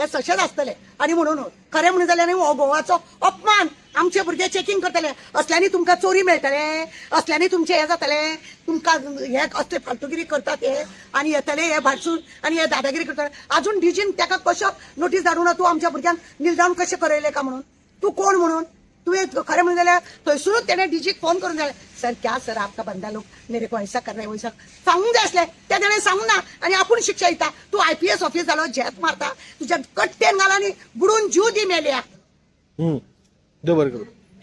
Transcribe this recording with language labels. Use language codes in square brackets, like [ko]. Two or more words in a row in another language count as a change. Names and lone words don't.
[kok] तशेंच आसतलें आनी म्हणून खरें म्हणून जाल्यार हो गोवाचो अपमान आमचे भुरगे चेकिंग करतले असल्यांनी तुमकां चोरी मेळटले असल्यांनी तुमचें हें जातलें तुमकां हे असले फालतुगिरी करतात हे आनी येतले हे भाटसून आनी हे दादागिरी करतले अजून डीजीन ताका कशो नोटीस धाडूं ना तूं आमच्या भुरग्यांक नील डावन कशें करयलें का म्हणून तूं कोण म्हणून तुवें खरें म्हणून जाल्यार थंयसरूच तेणे डीजीक फोन करून जाय सर [hi] क्या सर आपका बंदा लोक मेरे को ऐसा कर रहे वैसा [kok] सांगूंक जाय आसलें ते तेणें सांगूंक ना आनी आपूण शिक्षा दिता तूं आयपीएस ऑफिस जालो झेत मारता तुज्या कट्टेन घाल आनी बुडून जीव दी मेल्या देव बरें करूं